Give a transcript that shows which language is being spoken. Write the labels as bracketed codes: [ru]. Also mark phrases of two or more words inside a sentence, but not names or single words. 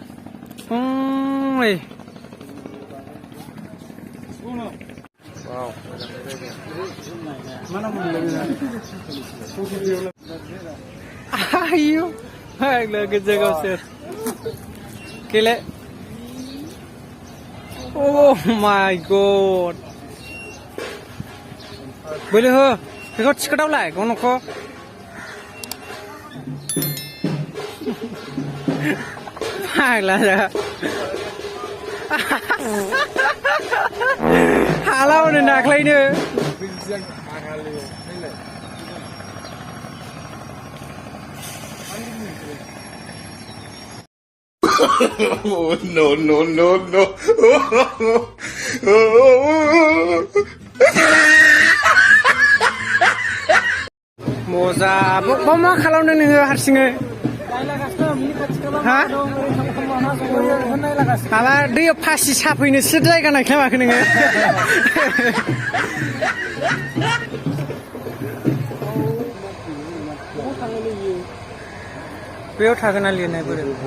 [brx] आयु गोजा गावसोर गेले [en] Oh my god. [brx] बोलो हो बेखौ थिखोदावलाय गनखौ फाग्ला जा हाला हनै दाख्लैनो [en] Oh, no, no, no, no. [brx] मजा मा खालामदों नोङो हारसिङै हा माबा दैयाव फासि साफैनोसो जायगा नायख्लामाखै नोङो बेयाव थागोन आलि होननाय बोरै